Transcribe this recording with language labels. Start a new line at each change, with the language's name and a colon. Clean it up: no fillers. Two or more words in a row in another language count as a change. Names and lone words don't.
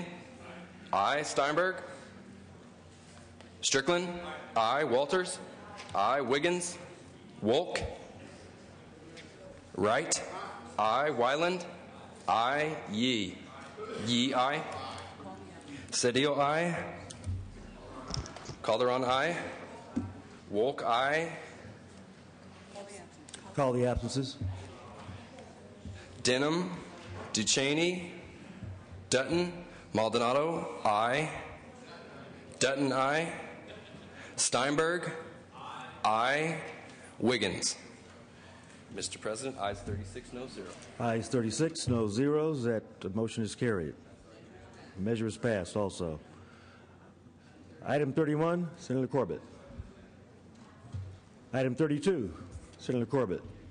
English: Aye. Steinberg. Strickland. Aye. Walters. Aye. Wiggins. Wolk. Wright. Aye. Wyland. Aye. Yee. Yee, aye. Cedillo, aye. Calderon, aye. Wolk, aye. Call the absences. Denham. Ducheney. Dutton. Maldonado, aye. Dutton, aye. Steinberg, aye. Wiggins. Mr. President, ayes 36, no 0. Ayes 36, no zeros. That motion is carried. The measure is passed also. Item 31, Senator Corbett. Item 32, Senator Corbett.